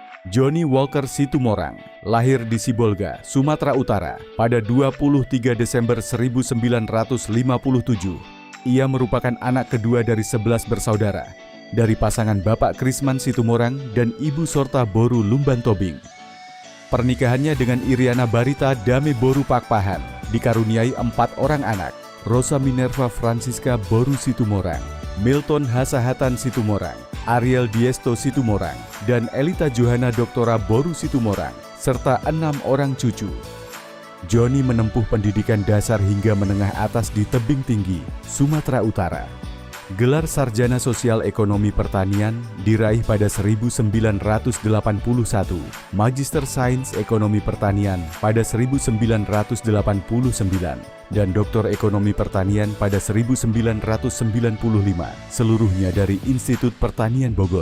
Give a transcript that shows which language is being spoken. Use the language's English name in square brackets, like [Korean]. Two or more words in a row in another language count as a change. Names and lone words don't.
[Indonesian] Johnny Walker Situmorang lahir di Sibolga, Sumatera Utara pada 23 Desember 1957. Ia merupakan anak kedua dari 11 bersaudara, dari pasangan Bapak Krisman Situmorang dan Ibu Sorta Boru Lumban Tobing. Pernikahannya dengan Iriana Barita Dame Boru Pakpahan dikaruniai 4 orang anak: Rosa Minerva Francisca Boru Situmorang, Milton Hasahatan Situmorang, Ariel Diesto Situmorang, dan Elita Johanna Doktora Boru Situmorang, serta 6 orang cucu. Johnny menempuh pendidikan dasar hingga menengah atas di Tebing Tinggi, Sumatera Utara. Gelar Sarjana Sosial Ekonomi Pertanian diraih pada 1981, Magister Sains Ekonomi Pertanian pada 1989, dan Doktor Ekonomi Pertanian pada 1995, seluruhnya dari Institut Pertanian Bogor.